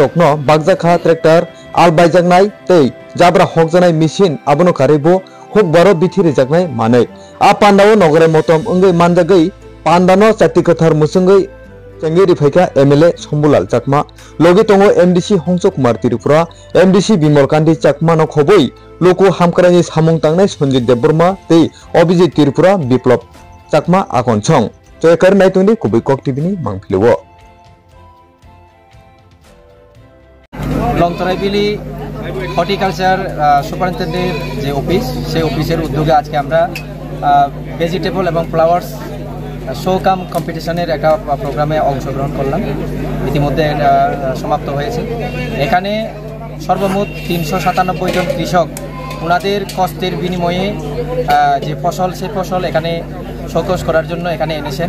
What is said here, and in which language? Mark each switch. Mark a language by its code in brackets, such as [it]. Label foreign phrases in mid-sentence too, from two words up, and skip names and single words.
[brx] रकनो बागजाखा ट्रेक्टर आल बायजागनाय तै जाब्रा हकजानाय मेसिन आबोनो कारेबो हुबारो बिथि रेजागनाय मानै आ पान्डाव नगरे मतम अंगै मानजागै पान्डानो चाति कथार मुसंगै चंगे रिफाइका एमएलए शंभुलाल चाकमा लगे तंगो एमडीसी हंसो कुमार तिरुपुरा एमडीसी बिमल कांति चाकमा न खबै लोको हामकरानि सामुं तांनाय संजित देबबर्मा तै अभिजित तिरुपुरा बिप्लब चाकमा आकन छं जयकर नायतुनि कुबै कक टिभिनि मांफिलुओ [bn] लंगद्राय [en] village horticulture superintendent [bn] जे अफिस সেই অফিসের উদ্যোগে আজকে আমরা ভেজিটেবল এবং [en] flowers show cum competitioner [bn] একটা প্রোগ্রামে অংশগ্রহণ করলাম। ইতিমধ্যে সমাপ্ত হয়েছে। এখানে সর্বমোট 397 জন কৃষক ওনাদের কষ্টের বিনিময়ে যে ফসল সেই ফসল এখানে শোকেস করার জন্য এখানে এনেছেন।